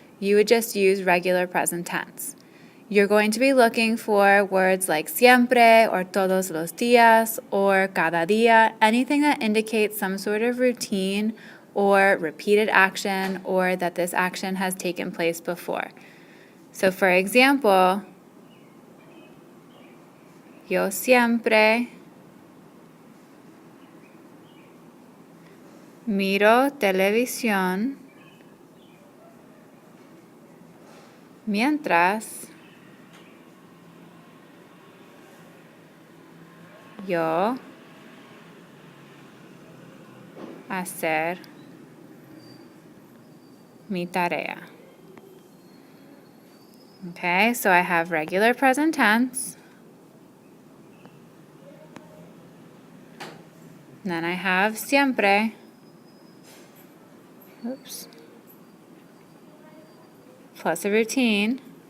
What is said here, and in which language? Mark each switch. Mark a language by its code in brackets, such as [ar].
[en] You would just use regular present tense. You're going to be looking for words like siempre or [es] todos los días [en] or [es] cada día, [en] anything that indicates some sort of routine or repeated action or that this action has taken place before. So for example, [es] yo siempre miro televisión mientras yo hacer mi tarea. [en] Okay, so I have regular present tense. And then I have siempre. Oops. Plus a routine.